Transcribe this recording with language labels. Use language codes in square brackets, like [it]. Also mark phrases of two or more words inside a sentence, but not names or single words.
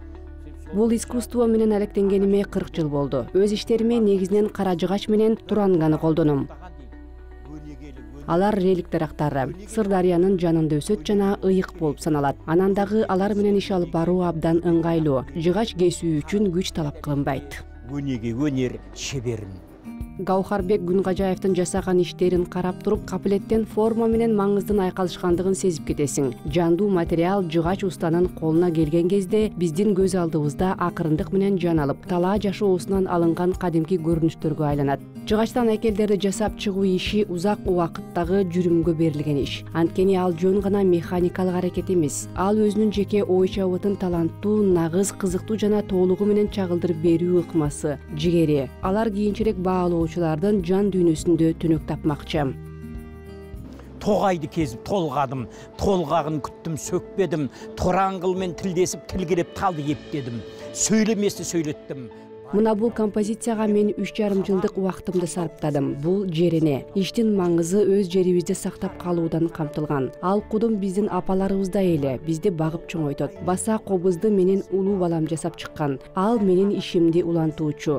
[ky] Бул искусство менен алектенгениме 40 жыл болду. Өз иштериме негизинен кара жыгач менен туранганы колдоном. Алар релик дарактары. Сырдарыянын жанында өсөт жана ыйык болуп саналат. Анан дагы алар менен иш алып баруу абдан ыңгайлуу. Жыгач кесүү үчүн күч талап кылынбайт. [kk] Өнеге өнер шеберин. [ky] Гаухарбек Гүнкажаевдин жасаган иштерин карап туруп, капилеттен форма менен маңыздын айкалышкандыгын сезип кетесиң. Жандуу материал жыгач устанын колуна келген кезде биздин көз алдыбызда акырындык менен жан алып, талаа жашоосунан алынган кадимки көрүнүштөргө айланат. Жыгачтан айкелдерди жасап чыгуу иши узак убакыттагы жүрүмгө берилген иш. Анткени ал жөн гана механикалык аракет эмес. Ал өзүнүн жеке ой чабытын таланттуу, нагыз, кызыктуу жана толугу менен чагылдырып берүү ыкмасы, жигери. Алар кийинчерээк баалоочулардын жан дүйнөсүндө түнөк тапмакчы. [kk] Тоғайды кезіп толғадым, толғағын күттім, сөкпедім, тораңғылмен тілдесіп, тілгереп талды ептедім, сөйлеместі сөйлеттім. [ky] Мына бул композицияга мен 3,5 жылдык убактымды сарптадым. Бул жерине. Иштин маңызы өз жерибизди сактап калуудан камтылган. Ал кудум биздин апаларыбыздай эле бизди багып чоңойтот. Баса кобузду менин улуу балам жасап чыккан. Ал менин ишимди улантуучу.